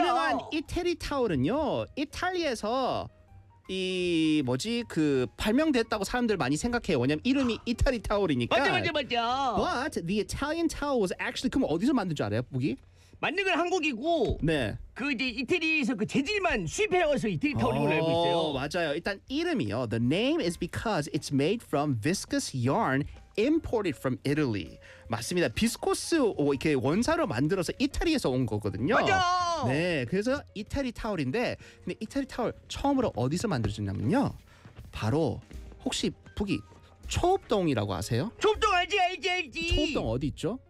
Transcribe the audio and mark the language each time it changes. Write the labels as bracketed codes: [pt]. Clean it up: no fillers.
[ko] 유명한 이태리 타올은요. 이탈리아에서 이 뭐지 그 발명됐다고 사람들 많이 생각해요. 왜냐면 이름이 이탈리 타올이니까. 맞아. [en] But the Italian towel was actually [ko] 그럼 어디서 만든 줄 알아요, 보기? 만든 건 한국이고. 네. 그 이제 이태리에서 그 재질만 수입해와서 이태리 타올인 걸 알고 있어요. 맞아요. 일단 이름이요. [en] The name is because it's made from viscous yarn imported from Italy. [ko] 맞습니다. 비스코스 이렇게 원사로 만들어서 이탈리아에서 온 거거든요. 맞아. 네, 그래서 이태리 타올인데 근데 이태리 타올 처음으로 어디서 만들어졌냐면요 바로 혹시 북이 초읍동이라고 아세요? 초읍동 알지 초읍동 어디 있죠?